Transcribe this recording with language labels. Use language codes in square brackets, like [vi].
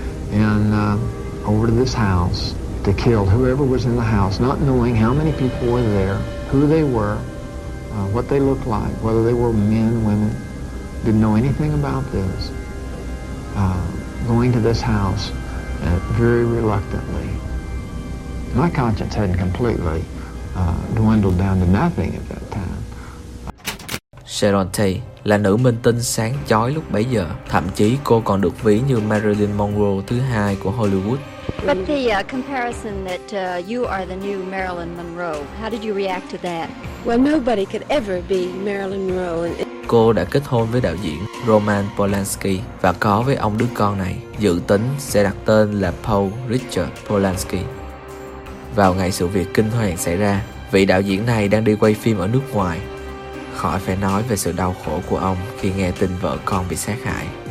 [en] And over to this house to kill whoever was in the house, not knowing how many people were there, who they were, what they looked like, whether they were men, women, didn't know anything about this. Going to this house very reluctantly. My conscience hadn't completely dwindled down to nothing at that time. [vi] Sharon Tate là nữ minh tinh sáng chói lúc bấy giờ. Thậm chí cô còn được ví như Marilyn Monroe thứ hai của Hollywood. [en] But the comparison that you are the new Marilyn Monroe, how did you react to that? Well, nobody could ever be Marilyn Monroe. [vi] Cô đã kết hôn với đạo diễn Roman Polanski và có với ông đứa con này, dự tính sẽ đặt tên là Paul Richard Polanski. Vào ngày sự việc kinh hoàng xảy ra, vị đạo diễn này đang đi quay phim ở nước ngoài. Khỏi phải nói về sự đau khổ của ông khi nghe tin vợ con bị sát hại.